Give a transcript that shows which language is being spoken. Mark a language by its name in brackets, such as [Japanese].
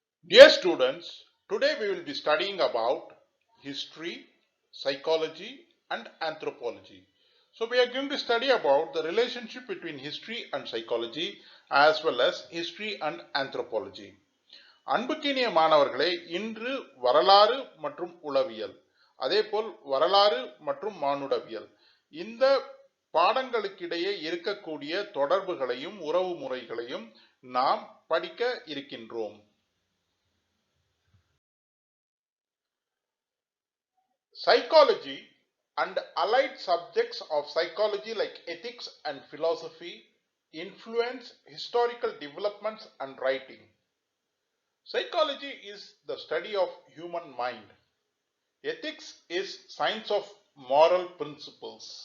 [English] Dear students, today we will be studying about history, psychology and anthropology. So we are going to study about the relationship between history and psychology as well as history and anthropology. [Tamil] அன்புக்கினிய மாணவர்களே, இன்று வரலாறு மற்றும் உளவியல், அதேபோல் வரலாறு மற்றும் மானுடவியல் இந்த பாடங்களுக்கிடையே இருக்கக்கூடிய தொடர்புகளையும் உறவு முறைகளையும் நாம் படிக்க இருக்கின்றோம். [English] Psychology and allied subjects of psychology like ethics and philosophy influence historical developments and writing. Psychology is the study of human mind. Ethics is science of moral principles.